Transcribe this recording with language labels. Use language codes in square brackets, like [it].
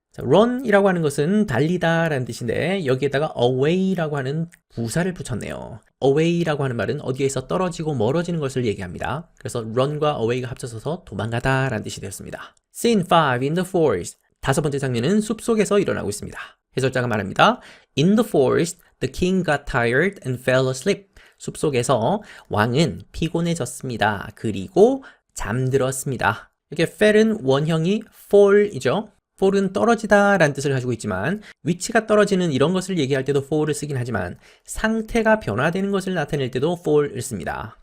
[ko] 자, run이라고 하는 것은 달리다 라는 뜻인데 여기에다가 away라고 하는 부사를 붙였네요. away라고 하는 말은 어디에서 떨어지고 멀어지는 것을 얘기합니다. 그래서 run과 away가 합쳐져서 도망가다 라는 뜻이 되었습니다. [en] Scene 5 in the forest. [ko] 다섯 번째 장면은 숲속에서 일어나고 있습니다. 해설자가 말합니다. [en] In the forest, the king got tired and fell asleep. [ko] 숲속에서 왕은 피곤해졌습니다. 그리고 잠들었습니다. 이렇게 fell은 원형이 fall이죠. fall은 떨어지다 라는 뜻을 가지고 있지만 위치가 떨어지는 이런 것을 얘기할 때도 fall을 쓰긴 하지만 상태가 변화되는 것을 나타낼 때도 fall을 씁니다.